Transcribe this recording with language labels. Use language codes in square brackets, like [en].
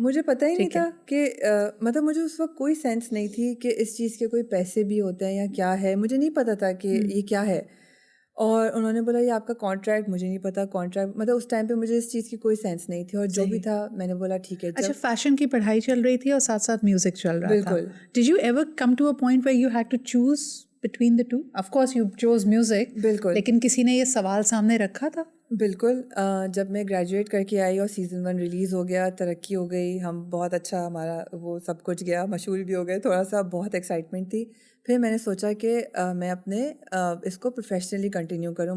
[ur] مجھے پتہ ہی نہیں تھا کہ مطلب مجھے اس وقت کوئی سینس نہیں تھی کہ اس چیز کے کوئی پیسے بھی ہوتے ہیں یا کیا ہے, مجھے نہیں پتا تھا کہ یہ کیا ہے. اور انہوں نے بولا یہ آپ کا کانٹریکٹ, مجھے نہیں پتا کانٹریکٹ, مطلب اس ٹائم پہ مجھے اس چیز کی کوئی سینس نہیں تھی, اور جو بھی تھا میں نے بولا ٹھیک ہے. اچھا فیشن کی پڑھائی چل رہی تھی اور ساتھ ساتھ میوزک چل رہا تھا. بالکل. [en] Did you ever come to a point where you had to choose between the two? Of course you chose music. [ur] بالکل. لیکن کسی نے یہ سوال سامنے رکھا تھا؟ بالکل. جب میں گریجویٹ کر کے آئی اور سیزن 1 ریلیز ہو گیا, ترقی ہو گئی, ہم بہت اچھا ہمارا وہ سب کچھ گیا, مشہور بھی ہو گئے, تھوڑا سا بہت ایکسائٹمنٹ تھی. پھر میں نے سوچا کہ میں اپنے اس کو پروفیشنلی کنٹینیو کروں.